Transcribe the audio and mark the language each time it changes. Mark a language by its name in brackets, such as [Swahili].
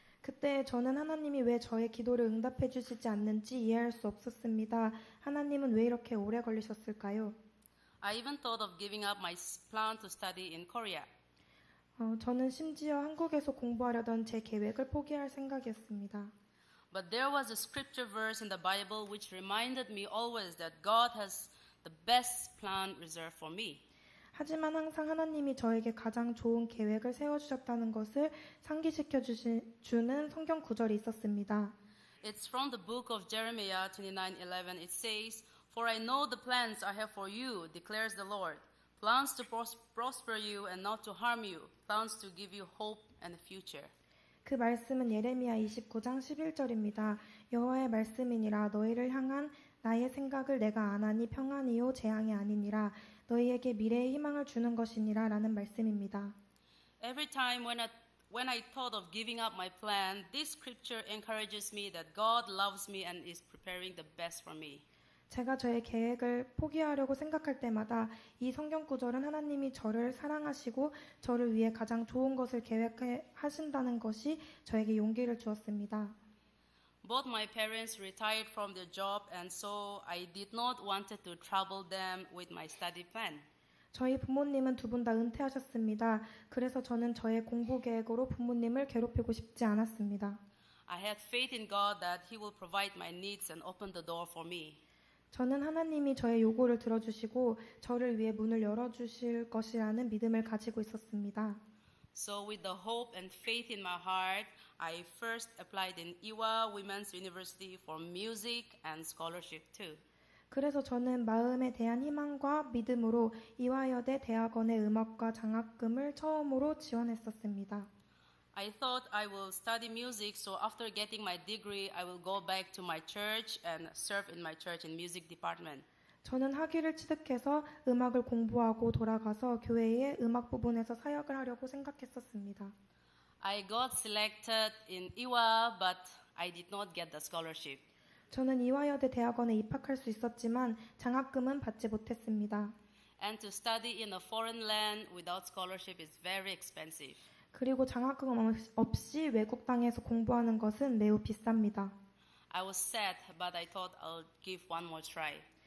[Korean] 그때 저는 하나님이 왜 저의 기도를 응답해 주시지 않는지 이해할 수 없었습니다. 하나님은 왜 이렇게 오래 걸리셨을까요? [English] I even thought of giving up my plan to study in Korea. [Korean] 저는 심지어 한국에서 공부하려던 제 계획을 포기할 생각이었습니다. [English] But there was a scripture verse in the Bible which reminded me always that God has the best plan reserved for me. [Korean] 하지만 항상 하나님이 저에게 가장 좋은 계획을 세워주셨다는 것을 상기시켜 주는 성경 구절이 있었습니다. [English] It's from the book of Jeremiah 29:11. It says, "For I know the plans I have for you, declares the Lord, plans to prosper you and not to harm you, plans to give you hope and a future." [Korean] 그 말씀은 예레미야 29장 11절입니다. 여호와의 말씀이니라 너희를 향한 나의 생각을 내가 아나니 평안이요 재앙이 아니니라 너희에게 미래의 희망을 주는 것이니라 라는 말씀입니다. [English] Every time when I thought of giving up my plan, this scripture encourages me that God loves me and is preparing the best for me. [Korean] 제가 저의 계획을 포기하려고 생각할 때마다 이 성경 구절은 하나님이 저를 사랑하시고 저를 위해 가장 좋은 것을 계획하신다는 것이 저에게 용기를 주었습니다. [English] Both my parents retired from their job and so I did not want to trouble them with my study plan. [Korean] 저희 부모님은 두 분 다 은퇴하셨습니다. 그래서 저는 저의 공부 계획으로 부모님을 괴롭히고 싶지 않았습니다. [English] I had faith in God that He will provide my needs and open the door for me. [Korean] 저는 하나님이 저의 요구를 들어주시고 저를 위해 문을 열어주실 것이라는 믿음을 가지고 있었습니다. [English] So with the hope and faith in my heart, I first applied in Ewha Women's University for music and scholarship too. [Korean] 그래서 저는 마음에 대한 희망과 믿음으로 이화여대 대학원의 음악과 장학금을 처음으로 지원했었습니다. [English] I thought I will study music, so after getting my degree, I will go back to my church and serve in my church in music department. [Korean] 저는 학위를 취득해서 음악을 공부하고 돌아가서 교회의 음악 부분에서 사역을 하려고 생각했었습니다. [English] I got selected in Ewha, but I did not get the scholarship. [Korean] 저는 이화여대 대학원에 입학할 수 있었지만 장학금은 받지 못했습니다. [English] And to study in a foreign land without scholarship is very expensive. [Korean] 그리고 장학금 없이 외국 땅에서 공부하는 것은 매우 비쌉니다. [English] I was sad, but I thought I'll give one more try.